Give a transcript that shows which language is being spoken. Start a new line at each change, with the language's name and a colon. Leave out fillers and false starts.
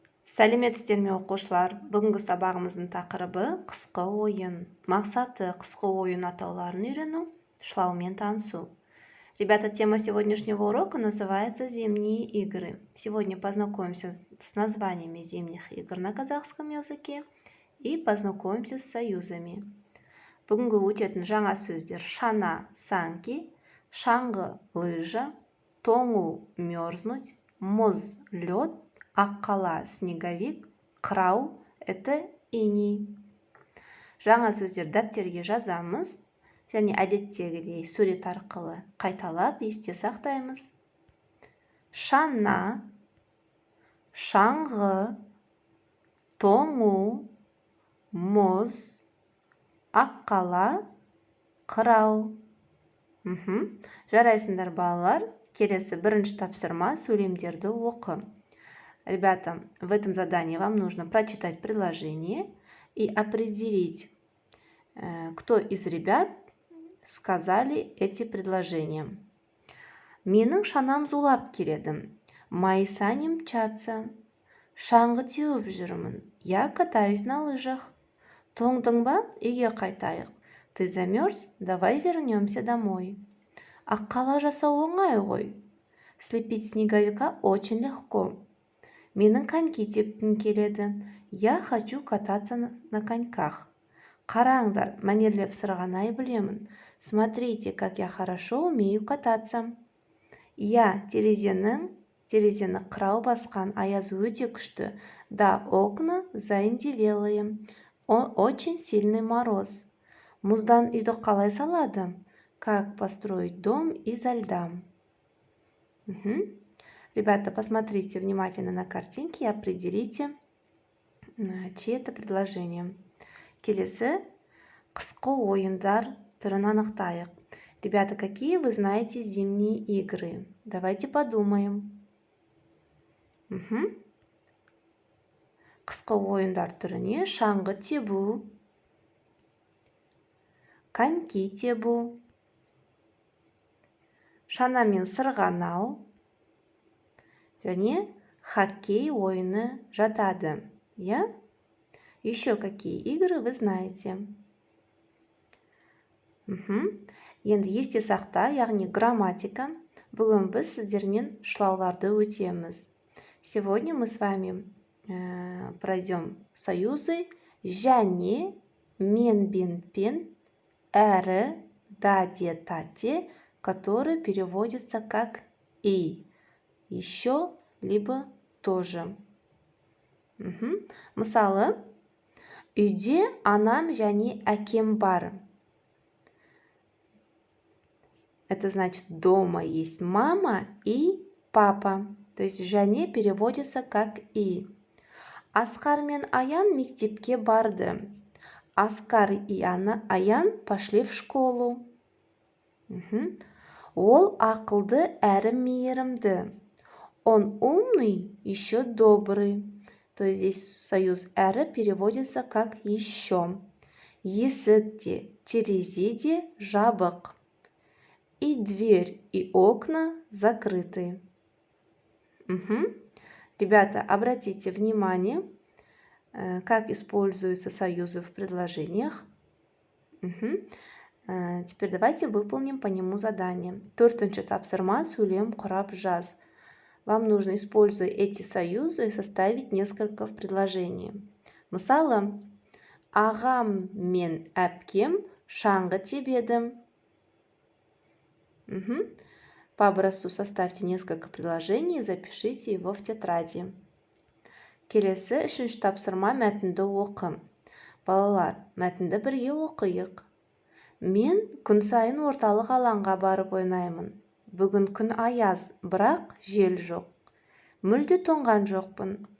Kazakh: Сәлеметсіздер ме оқушылар? Бүгінгі сабағымыздың тақырыбы қысқы ойын. Мақсаты қысқы ойын атауларын үйрену, шылаумен танысу.
Russian: Ребята, тема сегодняшнего урока называется «Зимние игры». Сегодня познакомимся с названиями зимних игр на казахском языке и познакомимся с союзами.
Kazakh: Бүгінгі өтетін жаңа сөздер: шана –
Russian: санки,
Kazakh: шаңғы –
Russian: лыжа,
Kazakh: тоңу –
Russian: мерзнуть,
Kazakh: мұз –
Russian: лед,
Kazakh: аққала –
Russian: снеговик,
Kazakh: қырау –
Russian: это иней.
Kazakh: Жаңа сөздер дәптерге жазамыз және әдеттегідей сурет арқылы қайталап есте сақтаймыз. Шана, шаңғы, тоңу, мұз, аққала, қырау. Жарайсыңдар балалар. Келесі бірінші тапсырма: сөйлемдерді оқы.
Russian: Ребята, в этом задании вам нужно прочитать предложение и определить, кто из ребят сказали эти предложения.
Kazakh: Менің шанам зулап келеді.
Russian: Мои сани мчатся.
Kazakh: Шаңғы теуіп жүрмін.
Russian: Я катаюсь на лыжах.
Kazakh: Тоңдың ба? Үйге қайтайық.
Russian: Ты замерз? Давай вернемся домой.
Kazakh: Аққала жасау оңай ғой.
Russian: Слепить снеговика очень легко.
Kazakh: Менің коньки тепкім келеді.
Russian: Я хочу кататься на коньках.
Kazakh: Қараңдар, мәнерлеп сырғанай білемін.
Russian: Смотрите, как я хорошо умею кататься.
Kazakh: Я терезені қырау басқан, аяз өте күшті.
Russian: Да, окна заиндевелые. Очень сильный мороз.
Kazakh: Мұздан үйді қалай салады?
Russian: Как построить дом изо льда? Ребята, посмотрите внимательно на картинки и определите, чьи это предложения.
Kazakh: Келесі қысқы ойындар түрін анықтайық.
Russian: Ребята, какие вы знаете зимние игры? Давайте подумаем.
Kazakh: Қысқы ойындар түріне шаңғы тебу, коньки тебу, шанамен сырғанау және хоккей ойыны жатады.
Russian: Я? Еще какие игры вы знаете?
Kazakh: Енді есте сақта, яғни грамматика. Бүгін біз сіздермен шылауларды өтеміз.
Russian: Сегодня мы с вами пройдем союзы
Kazakh: және, мен, бен, пен, әрі, даде, тате,
Russian: которые переводятся как и, еще, либо тоже.
Kazakh: Мысалы, үйде анам және әкем бар.
Russian: Это значит, дома есть мама и папа. То есть және переводится как и.
Kazakh: Асқар мен Аян мектепке барды.
Russian: Аскар и Аян пошли в школу.
Kazakh: Ол ақылды әрі мейірімді.
Russian: Он умный, еще добрый. То есть здесь союз әрі переводится как еще.
Kazakh: Есік те, терезе де жабық.
Russian: И дверь, и окна закрыты. Ребята, обратите внимание, как используются союзы в предложениях. Теперь давайте выполним по нему задание.
Kazakh: Төртінші тапсырма сөйлем құрап жаз.
Russian: Вам нужно, используя эти союзы, составить несколько предложений.
Kazakh: Мысалы, ағам мен әпкем шаңғы тебеді.
Russian: По образцу составьте несколько предложений и запишите его в тетради.
Kazakh: Келесі үшінші тапсырма мәтінді оқы. Балалар, мәтінді бірге оқиық. Мен күн сайын орталық алаңға барып ойнаймын. Бүгін күн аяз, бірақ жел жоқ. Мүлде тоңған жоқпын.